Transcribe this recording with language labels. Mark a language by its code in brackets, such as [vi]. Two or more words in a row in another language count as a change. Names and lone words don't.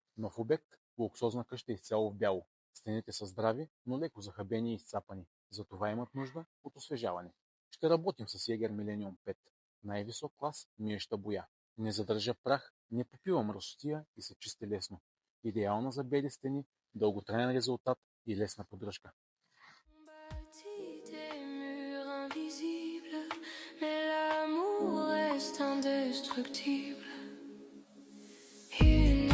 [bg] Нов обект, луксозна къща изцяло в бяло. Стените са здрави, но леко захабени и изцапани. Затова имат нужда от освежаване. Ще работим с Jaeger Millennium 5. Най-висок клас миеща боя. Не задържа прах, не попива мръсотия и се чисти лесно. Идеална за бели стени, дълготраен резултат и лесна поддръжка. [fr] Bâtit des murs invisibles, mais l'amour reste indestructible. Il